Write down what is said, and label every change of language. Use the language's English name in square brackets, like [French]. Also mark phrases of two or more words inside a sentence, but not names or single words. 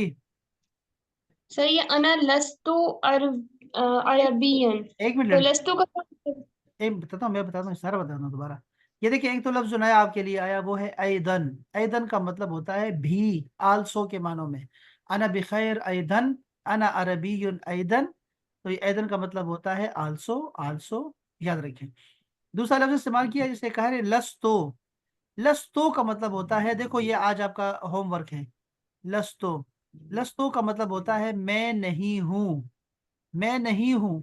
[Urdu] سر یہ [Arabic] أنا لست [Urdu] एक अरबियन, ایک منٹ तो लड़की, لستُ کا ایک بتاتا ہوں سارا بتاتا ہوں دوبارہ۔ یہ دیکھیے، ایک تو لفظ جو نیا آپکے لیے آیا وہ ہے ایدن. ایدن کا مطلب ہوتا ہے بھی، آلسو کے معنوں میں. [Arabic] أنا بخير أيضاً, انا عربی ایدن، [Urdu] تو یہ ایدن کا مطلب ہوتا ہے [English] also, also [Urdu] یاد رکھیں۔ دوسرا لفظ استعمال کیا جسے کہا ہے لستو، لستو کا مطلب ہوتا ہے، دیکھو یہ آج آپ کا ہوم ورک ہے، لستو، لستو کا مطلب ہوتا ہے میں نہیں ہوں، میں نہیں ہوں۔